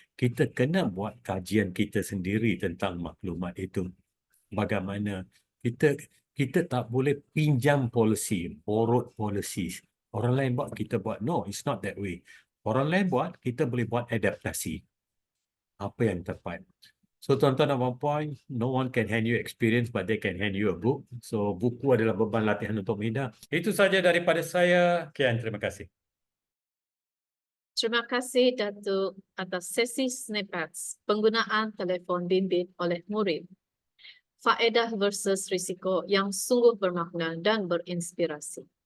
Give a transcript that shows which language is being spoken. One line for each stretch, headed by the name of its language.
Malay: Kita kena buat kajian kita sendiri tentang maklumat itu. Bagaimana kita tak boleh pinjam polisi,
English: borrowed policies.
Malay: Orang lain buat, kita buat.
English: No, it's not that way.
Malay: Orang lain buat, kita boleh buat adaptasi. Apa yang tepat.
English: So,
Malay: tuan-tuan dan puan-puan,
English: no one can hand you experience, but they can hand you a book.
Malay: So, buku adalah beban latihan untuk minda. Itu saja daripada saya. Kian, terima kasih. Terima kasih Datuk atas sesi snippets penggunaan telefon bimbit oleh murid. Faedah versus risiko yang sungguh bermakna dan berinspirasi.